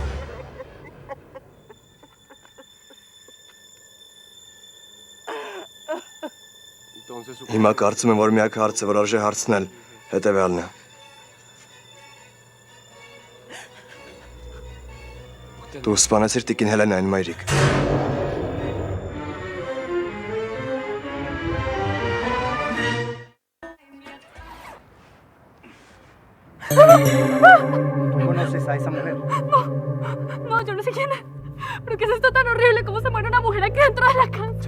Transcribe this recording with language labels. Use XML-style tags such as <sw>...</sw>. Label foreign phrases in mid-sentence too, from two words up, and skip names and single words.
<hy>Հիմա կարծում եմ, որ միակ հարցը, որ արժե հարցնել, հետևյալն է։ Դու սպանեցիր տիկին Հելենային, մայրիկ։</hy> <es>¿Conoces a esa mujer? No, yo no sé quién es. ¿Pero qué es esto tan horrible? ¿Cómo se muere una mujer aquí dentro de la casa?</es>